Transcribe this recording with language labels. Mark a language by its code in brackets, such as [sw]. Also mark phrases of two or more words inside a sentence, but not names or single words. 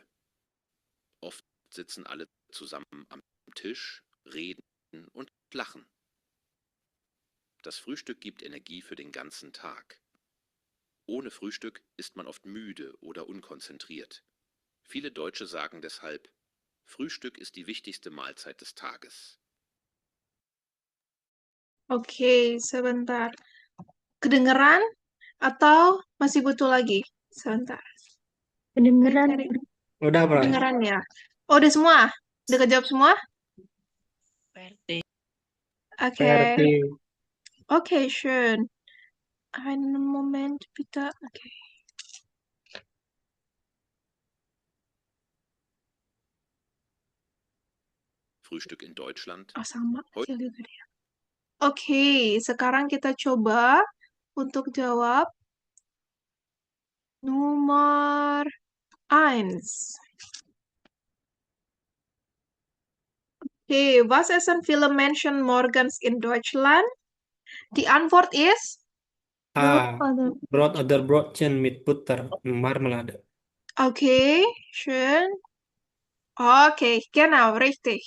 [de] Oft sitzen alle zusammen am Tisch, reden und lachen. Das Frühstück gibt Energie für den ganzen Tag. Ohne Frühstück ist man oft müde oder unkonzentriert. Viele Deutsche sagen deshalb, Frühstück ist die wichtigste Mahlzeit des Tages. [id] Oke, sebentar. Kedengeran atau masih butuh lagi? Sebentar. Kedengeran. Udah, Frau. Kedengeran ya? Oh, udah semua? Udah kejawab semua? Oke. PRT. Oke, [de] schön. Einen Moment, bitte. Oke. Frühstück in Deutschland. [id] Oh, sama. [de] Heute [id] Kecil juga dia. Oke, sekarang kita coba untuk jawab nomor 1. [de] Okay, was essen viele Menschen morgens in Deutschland? Die Antwort ist A. Brot oder Brötchen mit Butter und Marmelade. okay, schön. Okay, genau, richtig.